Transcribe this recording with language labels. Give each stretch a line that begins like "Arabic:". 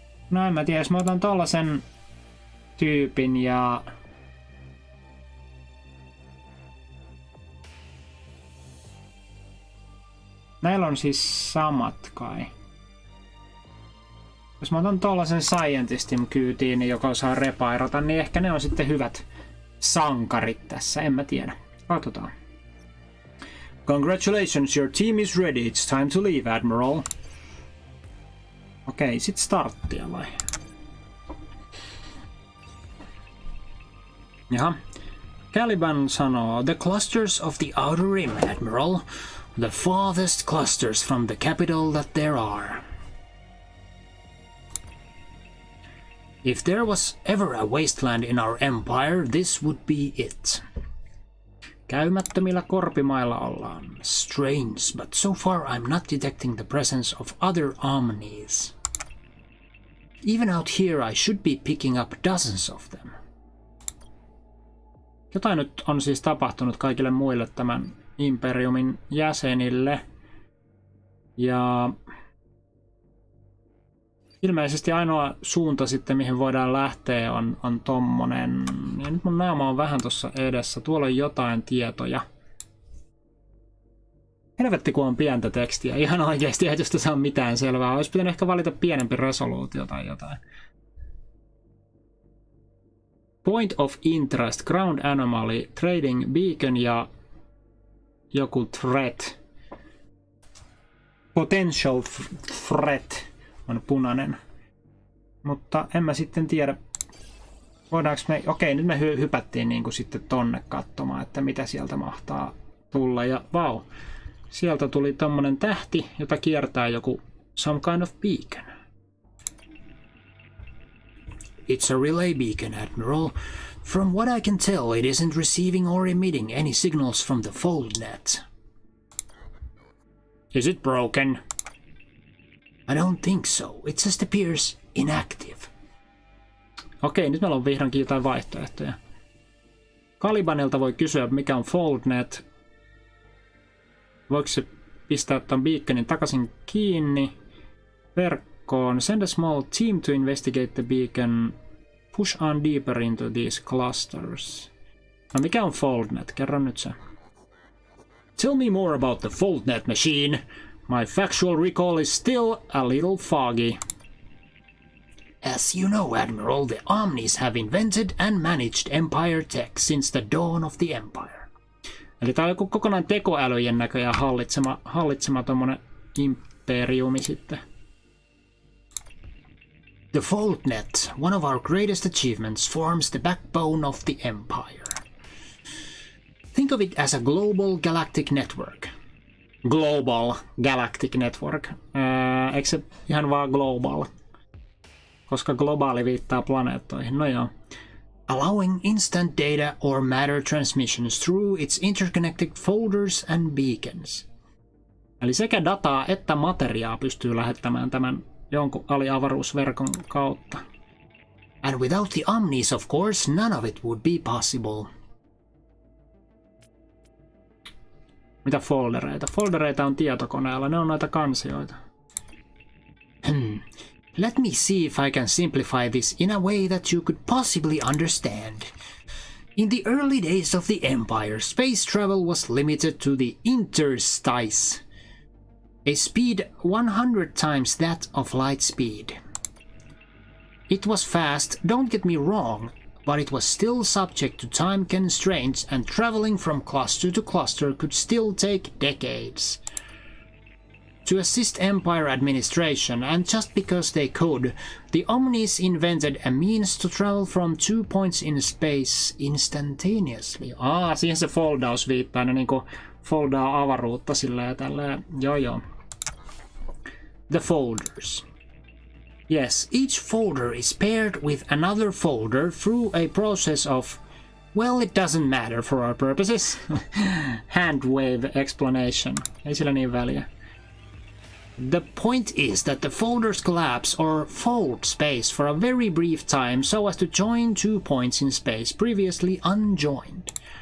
Finnish: No en mä tiedä, jos mä otan tollasen tyypin ja näillä on siis samat kai. Jos mä otan tollasen scientistin kyytiin, joka osaa repairata, niin ehkä ne on sitten hyvät sankarit tässä, en mä tiedä. Katsotaan.
English: Congratulations, your team is ready. It's time to leave, Admiral.
Finnish: Okei, sit starttia vai? Jaha. Caliban sanoo,
English: the clusters of the outer rim, Admiral. The farthest clusters from the capital that there are. If there was ever a wasteland in our empire, this would be it.
Finnish: Käymättömillä korpimailla ollaan.
English: Strange, but so far I'm not detecting the presence of other omnis. Even out here I should be picking up dozens of them.
Finnish: Jotain nyt on siis tapahtunut kaikille muille tämän Imperiumin jäsenille. Ja ilmeisesti ainoa suunta sitten, mihin voidaan lähteä, on tommonen. Ja nyt mun naama on vähän tossa edessä. Tuolla on jotain tietoja. Helvetti, kun on pientä tekstiä. Ihan oikeesti ei tästä saa mitään selvää. Olisi pitänyt ehkä valita pienempi resoluutio tai jotain.
English: Point of interest, ground anomaly, trading beacon
Finnish: ja joku
English: threat.
Finnish: Potential threat on punainen. Mutta en mä sitten tiedä. Voidaanko me... Okei, nyt me hypättiin niinku sitten tonne katsomaan, että mitä sieltä mahtaa tulla. Ja vau, sieltä tuli tommonen tähti, jota kiertää joku
English: some kind of beacon. It's a relay beacon, Admiral. From what I can tell, it isn't receiving or emitting any signals from the foldnet. Is it broken? I don't think so. It just appears inactive.
Finnish: Okei, nyt meillä on vihdoinkin jotain vaihtoehtoja. Calibanilta voi kysyä, mikä on foldnet. Voiko se pistää tämän beaconin takaisin kiinni verkkoon?
English: Send a small team to investigate the beacon. Push on deeper into these clusters.
Finnish: No mikä on foldnet? Kerro nyt se.
English: Tell me more about the foldnet machine. My factual recall is still a little foggy. As you know, Admiral, the Omnis have invented and managed Empire tech since the dawn of the Empire.
Finnish: Eli tää on joku kokonaan tekoälyjen näköjään hallitsema tommonen imperiumi sitten.
English: The Foldnet, one of our greatest achievements, forms the backbone of the Empire. Think of it as a global galactic network. Global galactic network.
Finnish: Eikö se ihan vaan global? Koska globaali viittaa planeettoihin. No joo.
English: Allowing instant data or matter transmissions through its interconnected folders and beacons.
Finnish: Eli sekä dataa että materiaa pystyy lähettämään tämän jonkun aliavaruusverkon kautta.
English: And without the Omnis, of course, none of it would be possible.
Finnish: Mitä foldereita? Foldereita on tietokoneella, ne on noita kansioita.
English: Let me see if I can simplify this in a way that you could possibly understand. In the early days of the Empire, space travel was limited to the interstice, a speed 100 times that of light speed. It was fast, don't get me wrong, but it was still subject to time constraints, and traveling from cluster to cluster could still take decades. to assist Empire administration, and just because they could, the Omnis invented a means to travel from 2 points in space instantaneously.
Finnish: Siihen se foldaus viittaa, ne niinku foldaa avaruutta silleen ja tälleen. Joo.
English: The folders. Yes, each folder is paired with another folder through a process of, well, it doesn't matter for our purposes. Hand wave explanation.
Finnish: Ei sillä niin väliä.
English: The point is that the folders collapse or fold space for a very brief time so as to join 2 points in space previously unjoined.